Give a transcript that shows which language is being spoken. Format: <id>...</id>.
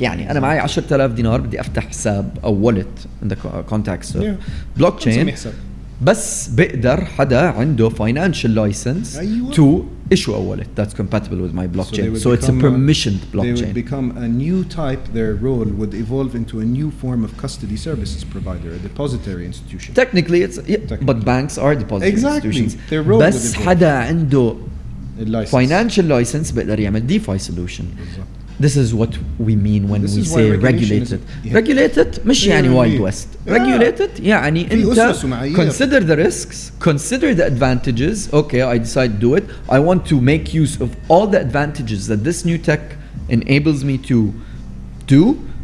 <ar>يعني انا معي 10,000 دينار بدي افتح حساب او</ar> <en>wallet in the context of blockchain,</en> <ar>بس بقدر حدا عنده</ar> <en>financial license to issue a wallet that's compatible with my blockchain. So it's a permissioned blockchain. They would become a new type. Their role would evolve into a new form of custody services provider, a depository institution. Technically it's but banks are depository institutions. Their role</en> <ar>بس حدا عنده</ar> <en>financial license</en> <ar>بقدر يعمل</ar> <en>DeFi solution. This is what we mean when we say regulated. Regulated</en> <ar>مش يعني</ar> <en>Wild West. Regulated</en> <ar>يعني أنت</ar> <en>consider the risks, consider the advantages. Okay, I decide to do it. I want to make use of all the advantages that this new tech enables me to do.</en>